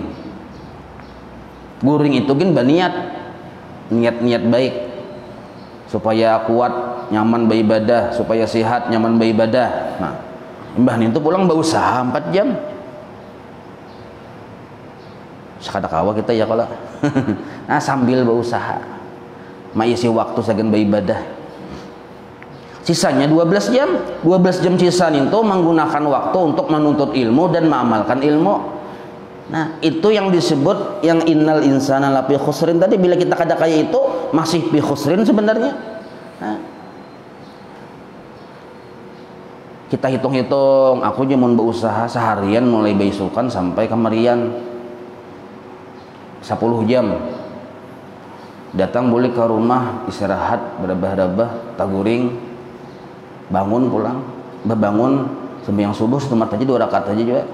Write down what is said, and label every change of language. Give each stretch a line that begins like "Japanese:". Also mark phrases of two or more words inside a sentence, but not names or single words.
Banjar: Guring itu kan berniat, niat-niat baik supaya kuat, nyaman beribadah, supaya sehat, nyaman beribadah. Nah, mbah itu pulang berusaha 4 jam. Sekadar kawa kita ya kalau nah sambil berusaha mengisi waktu segan beribadah.
Indonesian: Sisanya 12 jam. 12 jam sisa itu menggunakan waktu untuk menuntut ilmu dan mengamalkan ilmu. Nah, itu yang disebut yang
Arabic: إن الإنسان لفي خسر
Indonesian: tadi.
Banjar: Bila kita kada kaya itu masih
Arabic: في خسر
Banjar: sebenarnya. Nah, kita hitung-hitung, aku cuma berusaha seharian mulai beisukan sampai kemarian 10 jam. Datang boleh ke rumah, istirahat, berabah-rabah, taguring, bangun pulang, berbangun sembahyang subuh setemat aja 2 rakaat aja juga.